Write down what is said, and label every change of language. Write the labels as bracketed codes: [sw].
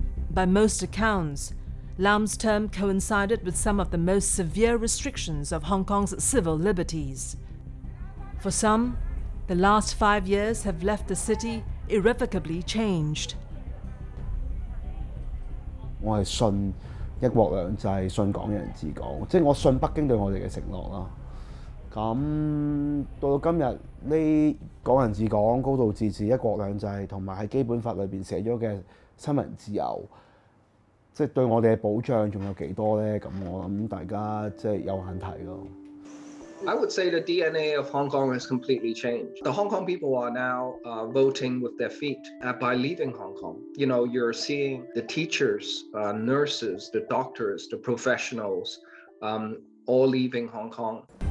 [en] By most accounts, Lam's term coincided with some of the most severe restrictions of Hong Kong's civil liberties. For some, the last 5 years have left the city irrevocably changed. [yue] 我係信一國兩制，信港人治港，即係我信北京對我哋嘅承諾啦。咁到今日呢港人治港、高度自治、一國兩制，同埋喺基本法裏邊寫咗嘅新聞自由，即係對我哋嘅保障仲有幾多咧？咁我諗大家即係有眼睇咯。 [en] I would say the DNA of Hong Kong has completely changed. The Hong Kong people are now voting with their feet by leaving Hong Kong. You know, you're seeing the teachers, nurses, the doctors, the professionals, all leaving Hong Kong.